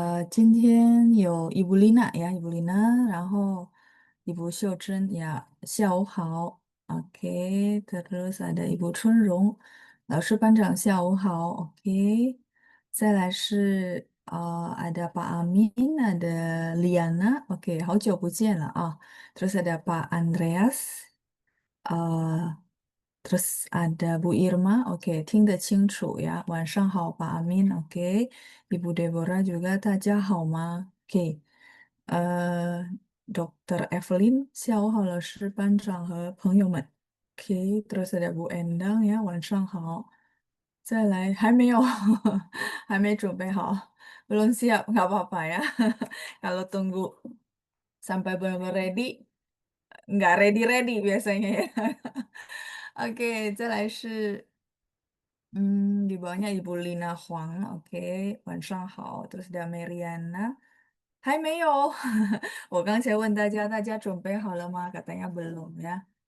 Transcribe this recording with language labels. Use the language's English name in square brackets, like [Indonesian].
[Chinese] 今天有伊布丽娜呀，伊布丽娜，然后Ibu秀珍呀，下午好，OK， [Indonesian] terus ada [Chinese] Ibu Chunrong，老师班长下午好，OK，再来是ada Pak Amin，ada Liana，OK，好久不见了啊，terus ada Pak Andreas，terus ada Bu Irma, oke, 听得清楚呀。晚上好，把阿明，oke。 Ibu Deborah [Indonesian] juga [Chinese] 大家好吗？OK，Dr. Evelyn 下午好，老师、班长和朋友们。 OK，terus ada Bu Endang 呀，晚上好。 再来，还没有，还没准备好， [Indonesian] belum siap, nggak apa-apa ya. Kalau tunggu sampai benar-benar ready, nggak ready-ready biasanya ya. [Chinese] Oke，再来是 [Indonesian] di bawahnya [Chinese] Ibu Lina Huang，OK，晚上好。 [Indonesian] Terus ada [Chinese] Mariana，还没有。我刚才问大家准备好了吗？ [Indonesian] Katanya belum ya.